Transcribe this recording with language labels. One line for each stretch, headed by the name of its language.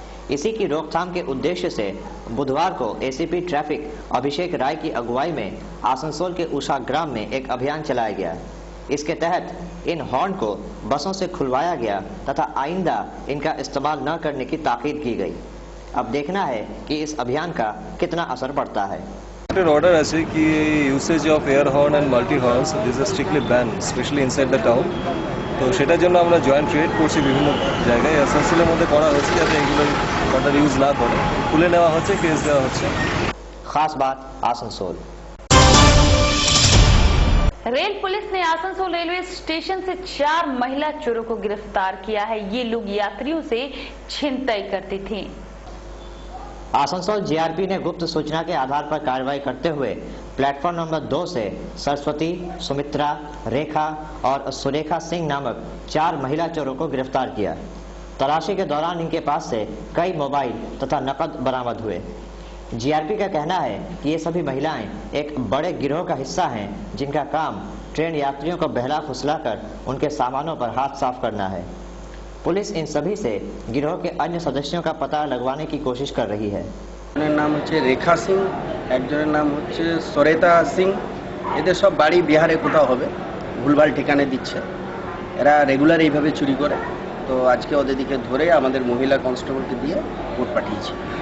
Hindi: इसी की रोकथाम के उद्देश्य से बुधवार को एसीपी ट्रैफिक अभिषेक राय की अगुवाई में आसनसोल के उषा ग्राम में एक अभियान चलाया गया। इसके तहत इन हॉर्न को बसों से खुलवाया गया तथा आइंदा इनका इस्तेमाल न करने की ताकीद की गई। अब देखना है कि इस अभियान का कितना असर पड़ता है।
English: order
Bangla: আছে কি
English: Usage of air horn and multi horns this is strictly ban specially inside the town.
Bangla: তো সেটার জন্য আমরা জয়েন্ট ক্রিয়েট করছি বিভিন্ন জায়গায়। এসএসএলের মধ্যে করা হচ্ছে যাতে এগুলো অর্ডার ইউজ না করে, খুলে নেওয়া হচ্ছে, কেস দেওয়া হচ্ছে।
Hindi: खास बात आसनसोल। रेल पुलिस ने आसनसोल रेलवे स्टेशन से 4 महिला चोरों को गिरफ्तार किया है। ये लोग यात्रियों से छिनतई करती थीं। आसनसोल जीआरपी ने गुप्त सूचना के आधार पर कार्रवाई करते हुए प्लेटफॉर्म नंबर 2 से सरस्वती, सुमित्रा, रेखा और सुरेखा सिंह नामक 4 महिला चोरों को गिरफ्तार किया। तलाशी के दौरान इनके पास से कई मोबाइल तथा नकद बरामद हुए। जीआरपी का कहना है कि ये सभी महिलाएं एक बड़े गिरोह का हिस्सा हैं, जिनका काम ट्रेन यात्रियों को बहला फुसलाकर उनके सामानों पर हाथ साफ करना है। पुलिस इन सभी से गिरोह के अन्य सदस्यों का पता लगवाने की कोशिश कर रही है।
Bangla: नाम হচ্ছে রেখা সিং, একজনের নাম হচ্ছে সরেতা সিং। এদের সব বাড়ি বিহারে কোথাও হবে, ভুলভাল ঠিকানা দিচ্ছে। এরা রেগুলার এইভাবে চুরি করে। তো আজকে ওদের দিকে ধরে আমাদের মহিলা কনস্টেবলকে দিয়ে কোর্ট পাঠিয়েছি।